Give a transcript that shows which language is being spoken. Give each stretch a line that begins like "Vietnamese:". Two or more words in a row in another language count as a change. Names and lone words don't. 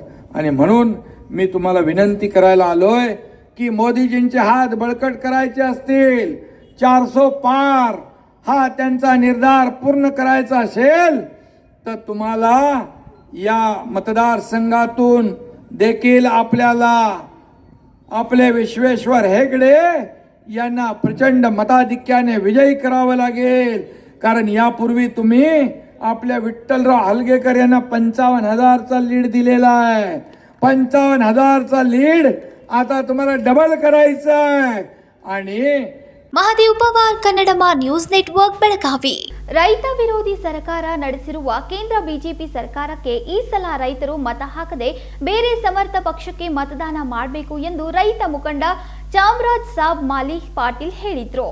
Marathi: आणि म्हणून मी तुम्हाला विनंती करायला आलोय की मोदीजींचे हात बळकट करायचे असतील, 400 पार हा त्यांचा निर्धार पूर्ण करायचा असेल तर तुम्हाला या मतदारसंघातून देखील आपल्याला आपले विश्वेश्वर हेगडे यांना प्रचंड मताधिक्याने विजयी करावं लागेल. कारण यापूर्वी तुम्ही आपल्या विठ्ठलराव हलगेकर यांना 55,000चा लीड दिलेला आहे. 55,000चा लीड आता तुम्हाला डबल करायचा आहे. आणि
Kannada: ಮಹದೇವ್ ಪವಾರ್ ಕನ್ನಡಮ ನ್ಯೂಸ್ ನೆಟ್ವರ್ಕ್ ಬೆಳಗಾವಿ. ರೈತ ವಿರೋಧಿ ಸರ್ಕಾರ ನಡೆಸಿರುವ ಕೇಂದ್ರ ಬಿಜೆಪಿ ಸರ್ಕಾರಕ್ಕೆ ಈ ಸಲ ರೈತರು ಮತ ಹಾಕದೆ ಬೇರೆ ಸಮರ್ಥ ಪಕ್ಷಕ್ಕೆ ಮತದಾನ ಮಾಡಬೇಕು ಎಂದು ರೈತ ಮುಖಂಡ ಚಾಮರಾಜ್ ಸಾಬ್ ಮಾಲಿ ಪಾಟೀಲ್ ಹೇಳಿದರು.